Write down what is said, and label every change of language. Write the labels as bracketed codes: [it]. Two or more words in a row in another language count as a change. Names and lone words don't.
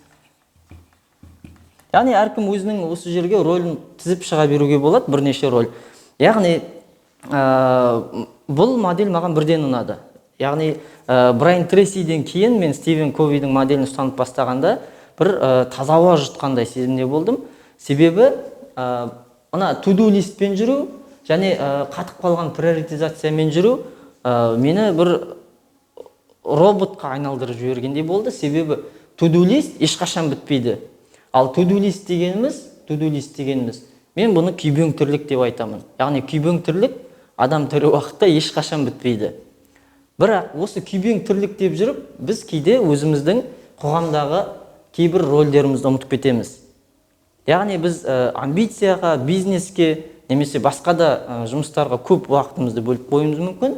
[kk] Яғни әркім өзінің осы жерге рөлін тізіп шыға беруге болады, бірнеше роль. Яғни бұл модель маған бірден ұнады. Яғни Брайан Трейсиден кейін мен Стивен Ковидің моделін ұстанып бастағанда бір таза ауа жұтқандай сезімде болдым. Себебі мына to-do листпен жүру және қатып қалған приоритизациямен жүру мені бір роботқа айналдырып жібергендей болды. Себебі to-do лист ешқашан бітпейді. Ал to-do лист дегеніміз, мен бұны күйбең тірлік деп айтамын. Яғни күйбең тірлік адам тірі уақытта ешқашан бітпейді. Бірақ осы күйбең тірлік деп жүріп, біз кейде өзіміздің қоғамдағы кейбір рөлдерімізді ұмытып кетеміз. Яғни біз амбицияға, бизнеске, немесе басқа да жұмыстарға көп уақытымызды бөліп қоюымыз мүмкін.